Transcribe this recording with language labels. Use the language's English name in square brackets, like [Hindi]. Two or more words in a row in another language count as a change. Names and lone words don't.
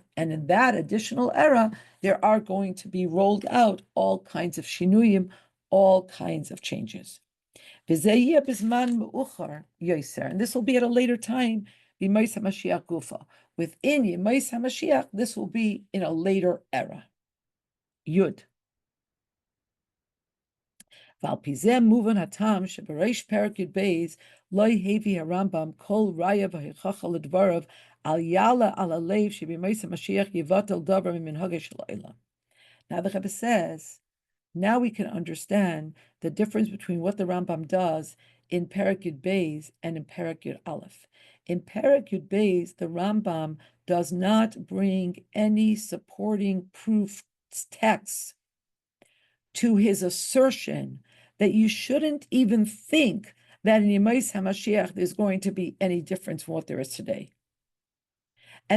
[English] And in that additional era, there are going to be rolled out all kinds of shinuyim, all kinds of changes. And this will be at a later time, [Hebrew] ימות המשיח גופא. [English] Within [Hebrew] ימות המשיח, [English] this will be in a later era. [Hebrew] י. ולפי זה מובן הטעם שבריש פרק י״ב לא הביא הרמב״ם כל ראיה והוכחה לדבריו אל יעלה על לב שבימות המשיח יבטל דבר ממנהגו של עולם. [English] Now the Rebbe says, now we can understand the difference between what the Rambam does in [Hebrew] פרק י״ב [English] and in [Hebrew] פרק י״א. [English] In [Hebrew] פרק י״ב, [English] the Rambam does not bring any supporting proof texts to his assertion that you shouldn't even think that in [Hebrew] ימות המשיח [English] there's going to be any difference from what there is today.